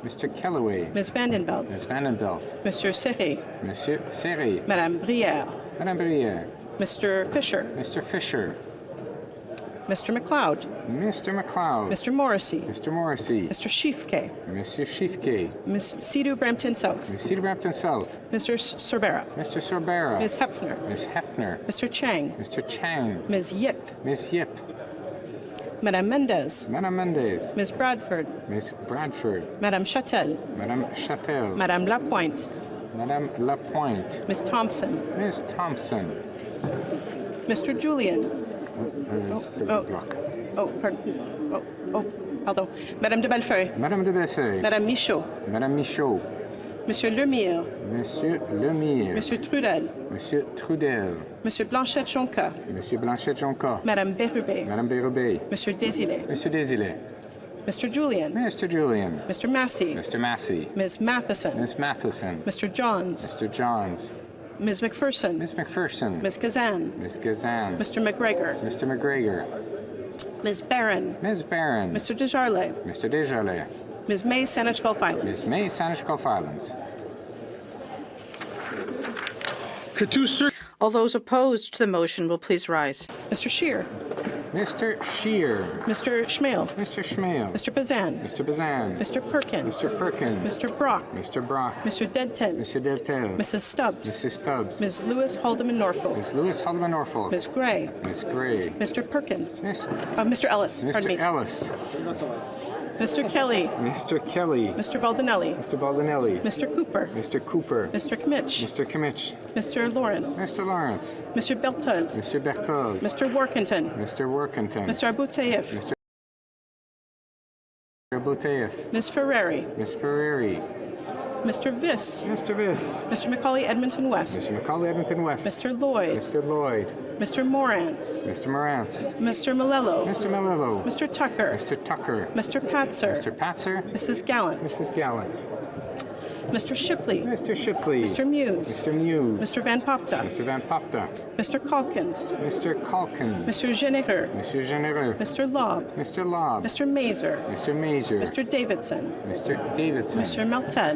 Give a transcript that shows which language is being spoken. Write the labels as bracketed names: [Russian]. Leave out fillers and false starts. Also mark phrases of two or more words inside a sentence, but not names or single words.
[English] Mr. Kellaway. Ms. Vandenbelt. Ms. Vandenbelt. Monsieur Serré. Monsieur Serré. Madame Brière. Madame Brière. Mr. Fisher. Mr. Fisher. Mr. McLeod. Mr. McLeod. Mr. Morrissey. Mr. Morrissey. Mr. Schiefke. Mr. Schiefke. Ms. Sidhu Brampton South. Ms. Sidhu Brampton South. Mr. Sorbera. Mr. Sorbera. Ms. Hefner. Ms. Hefner. Mr. Chang. Mr. Chang. Ms. Yip. Ms. Yip. Madame Mendez. Madame Mendez. Ms. Bradford. Ms. Bradford. Madame Châtel. Madame Châtel. Madame Lapointe. Madame Lapointe. Ms. Thompson. Ms. Thompson. Mr. Julian. Pardon. Madame de Bellefeuille. Madame de Bellefeuille. Madame Michaud. Madame Michaud. Monsieur Lemire. Monsieur Lemire. Monsieur Trudel. Monsieur Trudel. Monsieur Blanchette-Jonca. Monsieur Blanchette-Jonca. Madame Bérubé. Madame Bérubé. Monsieur Désilets. Monsieur Désilets. Mr. Julian. Mr. Julian. Mr. Massey. Mr. Massey. Ms. Matheson. Ms. Matheson. Mr. Johns. Mr. Johns. Ms. McPherson. Ms. McPherson. Ms. Kazan. Ms. Kazan. Mr. McGregor. Mr. McGregor. Ms. Barron. Ms. Barron. Mr. Desjardins. Mr. Desjardins. Ms. May Saanich Gulf Islands. Ms. May Saanich Gulf Islands. All those opposed to the motion will please rise. Mr. Scheer. Mr. Scheer. Mr. Schmale. Mr. Schmale. Mr. Bazan. Mr. Bazan. Mr. Perkins. Mr. Perkins. Mr. Brock. Mr. Brock. Mr. Denton. Mr. Deltel. Mrs. Stubbs. Mrs. Stubbs. Ms. Lewis Haldeman Norfolk. Ms. Lewis Haldeman Norfolk. Ms. Gray. Ms. Gray. Mr. Perkins. Mr. Mr. Ellis. Pardon me. Mr. Ellis. Mr. Kelly. Mr. Kelly. Mr. Baldinelli. Mr. Baldinelli. Mr. Cooper. Mr. Cooper. Mr. Kmitch. Mr. Kimmich. Mr. Lawrence. Mr. Lawrence. Mr. Beltold. Mr. Berthold. Mr. Workington. Mr. Workington. Mr. Abouteif. Mr. Bouteif. Ms. Ferrari. Ms. Ferrari. Mr. Viss. Mr. Viss. Mr. Macaulay Edmonton West. Mr. Macaulay Edmonton West. Mr. Lloyd. Mr. Lloyd. Mr. Morantz. Mr. Morantz. Mr. Malello. Mr. Malillo. Mr. Tucker. Mr. Tucker. Mr. Patzer. Mr. Patzer. Mrs. Gallant. Mrs. Gallant. Mr. Shipley. Mr. Shipley. Mr. Muse. Mr. Muse. Mr. Van Popta. Mr. Van Popta. Mr. Calkins. Mr. Calkins. Mr. Genereux. Mr. Genereux. Mr. Lobb. Mr. Lobb. Mr. Mazer. Mr. Mazer. Mr. Davidson. Mr. Davidson. Mr. Martel.